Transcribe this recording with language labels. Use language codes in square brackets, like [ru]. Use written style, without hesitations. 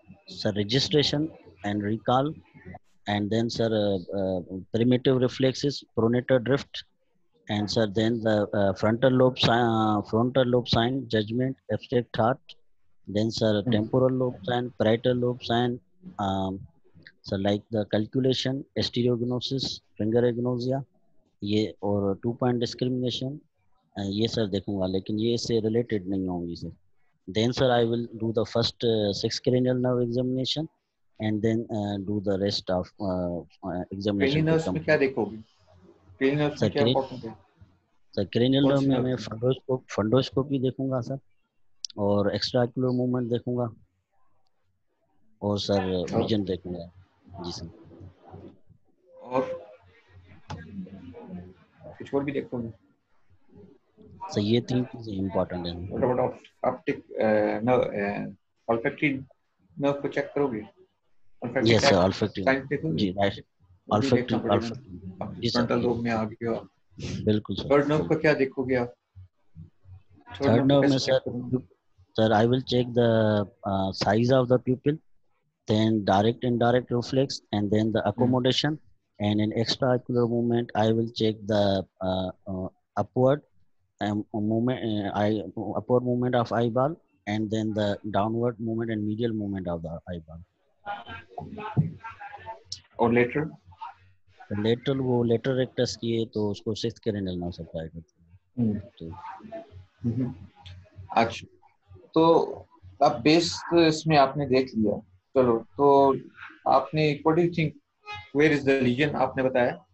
[en] sir, registration and recall, and then sir primitive reflexes, pronator drift, and sir then the frontal lobe sign, judgment, abstract thought, then sir temporal lobe sign, parietal lobe sign, so like the calculation, stereognosis, finger agnosia, ये और 2 point discrimination, [hi] ये sir देखूंगा, लेकिन ये इससे related नहीं होंगी sir. [en] Then sir I will do the first 6 cranial nerve examination and then do the rest of examination. [hi] cranial nerves में क्या देखोगे? cranial nerves में क्या important है? सर cranial nerve में मैं फंडोस्कोपी देखूंगा सर, और एक्स्ट्राक्युलर मूवमेंट देखूंगा, और सर विजन देखूंगा। जी सर। और कुछ और भी देखोगे? सर ये 3 चीजें इम्पोर्टेंट हैं। [en] What about optic nerve, olfactory nerve [hi] को चेक करोगे? [en] Yes sir, olfactory। [hi] जी राइट, olfactory। फ्रंटल लोब में आ गया। बिल्कुल सर। थर्ड नर्व को क्या देखोगे आप? थर्ड नर्व में sir [en] I will check the size of the pupil, then direct indirect reflex, and then the accommodation, and in extraocular movement I will check the upward movement, upward movement of eyeball, and then the downward movement and medial movement of the eyeball. [hi] और lateral? Lateral वो lateral rectus की है तो उसको 6th cranial nerve supply करते हैं। अच्छा, तो अब बेस इसमें आपने देख लिया। चलो, तो आपने [en] what do you think, where is the lesion [hi] आपने बताया?